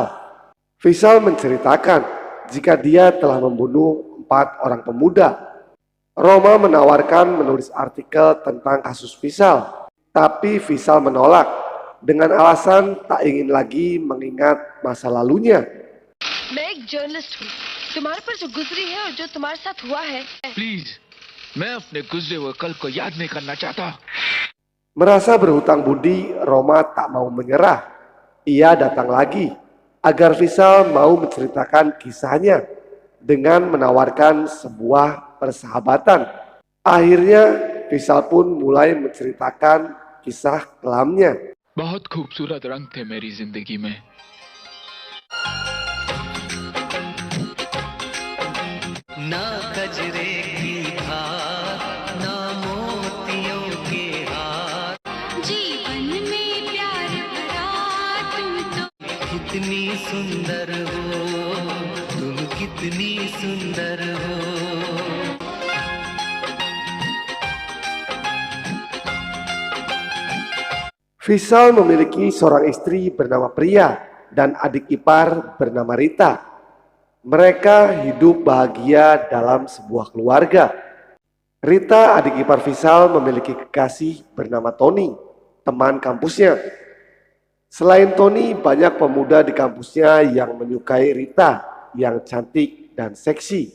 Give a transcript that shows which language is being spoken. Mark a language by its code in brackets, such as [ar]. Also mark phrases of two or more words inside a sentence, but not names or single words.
[id] Vishal menceritakan jika dia telah membunuh 4 orang pemuda. Roma menawarkan menulis artikel tentang kasus Vishal, tapi Vishal menolak dengan alasan tak ingin lagi mengingat masa lalunya. [hi] मैं एक जर्नलिस्ट हूँ, तुम्हारे पर जो गुजरी है और जो तुम्हारे साथ हुआ है। प्लीज, मैं अपने गुजरे हुए कल को याद नहीं करना चाहता। [id] Merasa berhutang budi, Roma tak mau menyerah. Ia datang lagi agar Vishal mau menceritakan kisahnya dengan menawarkan sebuah persahabatan. Akhirnya Vishal pun mulai menceritakan kisah kelamnya. [hi] बहुत खूबसूरत रंग थे मेरी जिंदगी में। ना कजरे की धार, ना मोतियों के हार, जीवन में प्यार भरा तुम तो कितनी सुंदर हो, तुम कितनी सुंदर हो। [id] Vishal memiliki seorang istri bernama Priya dan adik ipar bernama Rita. Mereka hidup bahagia dalam sebuah keluarga. Rita, adik ipar Visal, memiliki kekasih bernama Tony, teman kampusnya. Selain Tony, banyak pemuda di kampusnya yang menyukai Rita yang cantik dan seksi.